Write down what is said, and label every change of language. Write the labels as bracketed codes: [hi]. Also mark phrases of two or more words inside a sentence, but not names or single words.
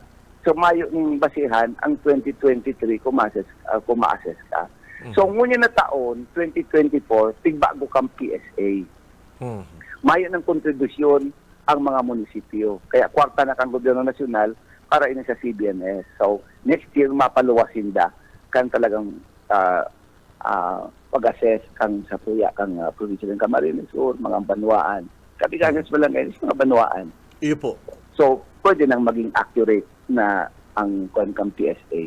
[bik] So, mayo ng basihan ang 2023 kung ma-assess ka. So, ngunyan na taon, 2024, tigbago kang PSA. Mhm. Mayo ng kontribusyon ang mga munisipyo. Kaya kwarta na kang gobyerno nasyonal para ini sa CBMS. [en] So, next year, [bik] mapaluwasin da kan talagang pag-assess kang sa puya, kang provincial ng Camarines Sur, mga banwaan. Kabigagas mo lang ngayon sa mga banwaan. Iyo po. So, pwede nang maging accurate na ang kang PSA